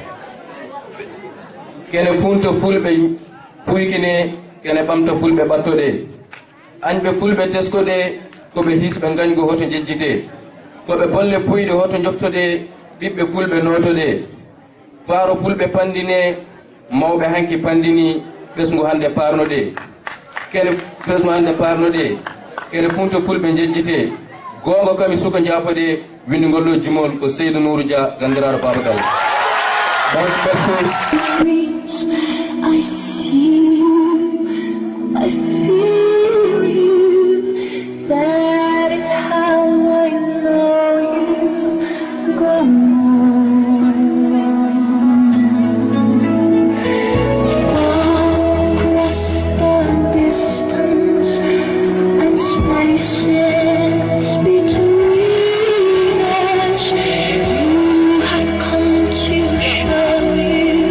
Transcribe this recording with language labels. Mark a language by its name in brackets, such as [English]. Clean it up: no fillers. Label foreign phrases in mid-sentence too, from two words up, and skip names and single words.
[Fula] kene funto fulɓe puykine kene ɓamta fulɓe ɓattoɗe añɓe fulɓe teskoɗe koɓe hisɓe gañgo hoto jejjite koɓe bolle puyɗe hoto joftoɗe ɓiɓɓe fulɓe notoɗe faaro fulɓe pandine mawɓe hanki pandini ɓesgu hande parnoɗe kene ɓesgu hande parnoɗe kene funto fulɓe jejjite gonga kami suka jaafoɗe windigollo jumol ko Seydou Nourou Dia gandiraɗo Babagal. [English] I see you, I feel you, that is how I know you. Go on. Across the distance and spaces between us, you have come to show you.